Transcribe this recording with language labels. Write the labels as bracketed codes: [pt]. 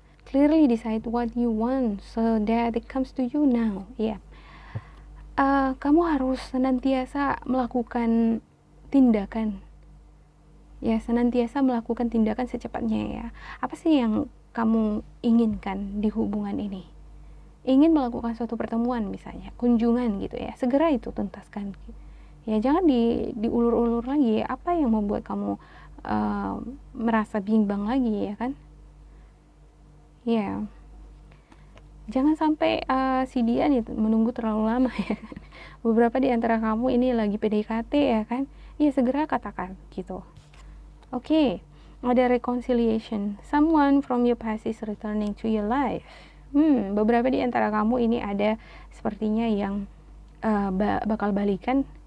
[en] Clearly decide what you want so that it comes to you now. Yap. [id] Kamu harus senantiasa melakukan tindakan. Ya, senantiasa melakukan tindakan secepatnya ya. Apa sih yang kamu inginkan di hubungan ini? Ingin melakukan suatu pertemuan misalnya, kunjungan gitu ya, segera itu tuntaskan. Ya, jangan diulur-ulur lagi. Apa yang membuat kamu merasa bimbang lagi ya kan? Ya, jangan sampai si dia nih menunggu terlalu lama ya. Beberapa di antara kamu ini lagi PDKT ya kan? Ya, segera katakan gitu. Oke, ada reconciliation. [en] Someone from your past is returning to your life. [id] Beberapa di antara kamu ini ada sepertinya yang bakal balikan.